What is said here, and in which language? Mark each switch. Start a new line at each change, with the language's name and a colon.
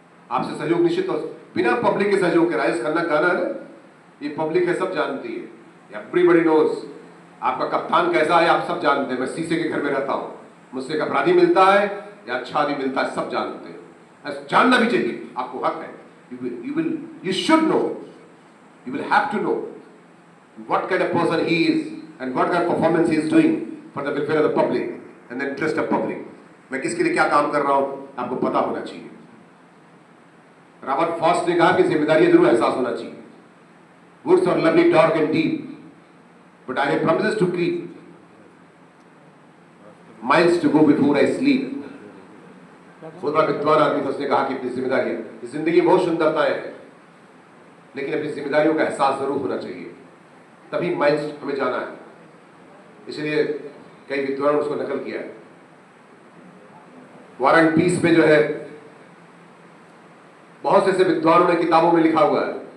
Hindi: आपसे सहयोग निश्चित हो, बिना पब्लिक के सहयोग के। राजेश खन्ना गाना है ना, ये पब्लिक है, सब जानती है,
English: Everybody knows.
Hindi: आपका कप्तान कैसा है आप सब जानते हैं। मैं शीशे के घर में रहता हूं, मुझसे एक अपराधी मिलता है या अच्छा आदमी मिलता है, सब जानते हैं। जानना भी चाहिए, आपको हक है।
English: You should know, you will have to know what kind of person he is and what kind of performance he is doing for the welfare of the public and the interest of public.
Hindi: मैं किसके लिए क्या काम कर रहा हूं आपको पता होना चाहिए। रॉबर्ट फॉस्ट ने कहा कि जिम्मेदारी जरूर एहसास होना चाहिए।
English: Woods are lovely, dark and deep, but I have promises to keep, miles to go before I sleep.
Hindi: बहुत बड़ा विद्वान आदमी था, उसने कहा कि अपनी जिम्मेदारी है, जिंदगी बहुत सुंदरताएं हैं, लेकिन अपनी जिम्मेदारियों का एहसास जरूर होना चाहिए, तभी माइल्स हमें जाना है। इसलिए कई विद्वानों ने उसको नकल किया है। वार एंड पीस में जो है बहुत से ऐसे विद्वानों ने किताबों में लिखा हुआ है।